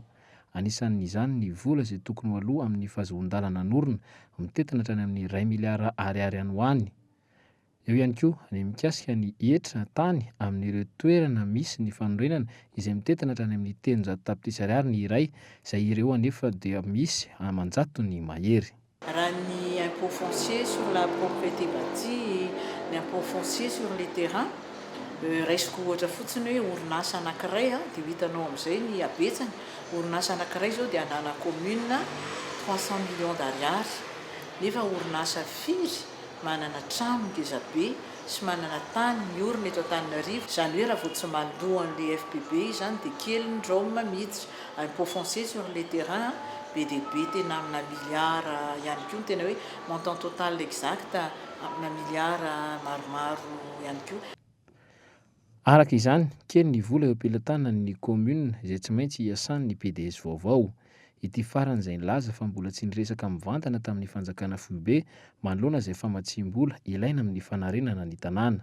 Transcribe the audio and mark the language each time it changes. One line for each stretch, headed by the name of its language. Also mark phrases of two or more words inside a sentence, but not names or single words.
Malagasy: Anisan'izany ny vola izay tokony ho aloha amin'ny fahazon-dalana norina mitetina hatrany amin'ny 2 miliara ariary any ho any. Eo ihany koa ny mikasika ny hetra tany amin'ireo toerana misy ny fanorenana izay mitetina hatrany amin'ny 300 tapitrisa ariary ny iray, izay ireo anefa dia misy amanjato ny mahery. Raha ny
French: impôt foncier sur la propriété bâtie, ny impôt foncier sur les terrains,
Malagasy: raisiko ohatra fotsiny hoe orinasa anankiray dia hitanao amin'izay ny abetsany. Orinasa anankiray zao dia anana commune 300
French: millions d'ariary,
Malagasy: nefa orinasa firy manana trano ngeza be sy manana tany miorina eto Antananarivo. Izany hoe raha vao tsy malohan'le FPB izany dia kely ny drôme miditra.
French: Impôt foncier sur les terrains
Malagasy: be dia be tena amina miliara ihany koa, tena hoe
French: montant total exact
Malagasy: amina miliara maromaro ihany koa. Araka izany, kely ny vola eo ampelantanan'ny commune izay tsy maintsy hiasan'ny PDS vaovao. Ity farany izay nilaza fa mbola tsy niresaka mivantana tamin'ny fanjakana foibe manoloana izay famatsim-bola ilaina amin'ny fanarenana ny tanàna.